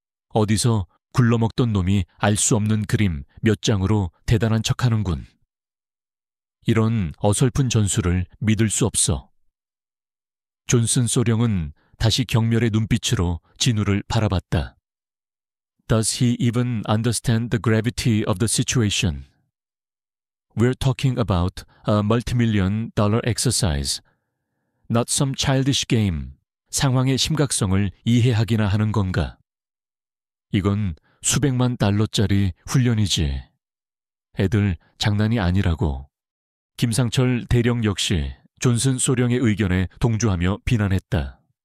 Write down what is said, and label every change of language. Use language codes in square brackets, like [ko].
[ko] 어디서 굴러먹던 놈이 알 수 없는 그림 몇 장으로 대단한 척하는군. 이런 어설픈 전술을 믿을 수 없어. 존슨 소령은 다시 경멸의 눈빛으로 진우를 바라봤다. [en] Does he even understand the gravity of the situation? We're talking about a multi-million dollar exercise, not some childish game. [ko] 상황의 심각성을 이해하기나 하는 건가? 이건 수백만 달러짜리 훈련이지. 애들 장난이 아니라고. 김상철 대령 역시 존슨 소령의 의견에 동조하며 비난했다.